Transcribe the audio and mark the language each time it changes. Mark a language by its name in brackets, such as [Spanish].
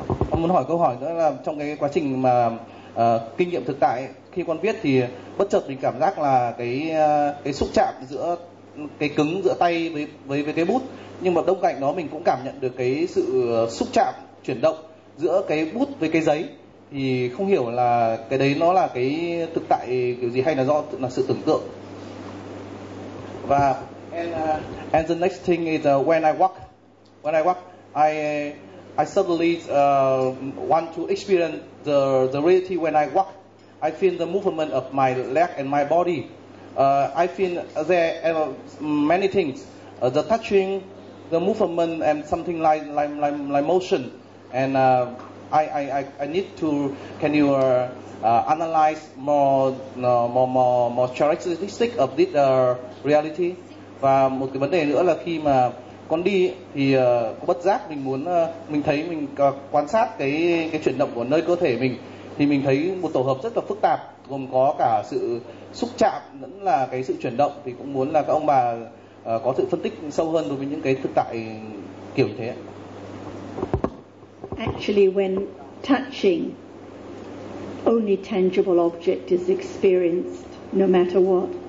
[Vietnamese] Ông muốn hỏi câu hỏi nữa là trong cái quá trình mà kinh nghiệm thực tại ấy, khi con viết thì bất chợt mình cảm giác là cái xúc chạm giữa cái cứng giữa tay với cái bút, nhưng mà đông cạnh đó mình cũng cảm nhận được cái sự xúc chạm chuyển động giữa cái bút với cái giấy, thì không hiểu là cái đấy nó là cái thực tại kiểu gì hay là do là sự tưởng tượng. Và [English] and the next thing is when I walk I suddenly want to experience the reality when I walk. I feel the movement of my leg and my body. I feel there are many things: the touching, the movement, and something like motion. And I need to. Can you analyze more characteristics of this reality? [Vietnamese] Và một cái vấn đề nữa là khi mà con đi thì bất giác mình muốn mình thấy mình quan sát cái chuyển động của nơi cơ thể mình, thì mình thấy một tổ hợp rất là phức tạp, gồm có cả sự xúc chạm lẫn là cái sự chuyển động, thì cũng muốn là các ông bà có sự phân tích sâu hơn đối với những cái thực tại kiểu như thế. [English] Actually, when touching, only tangible object is experienced no matter what.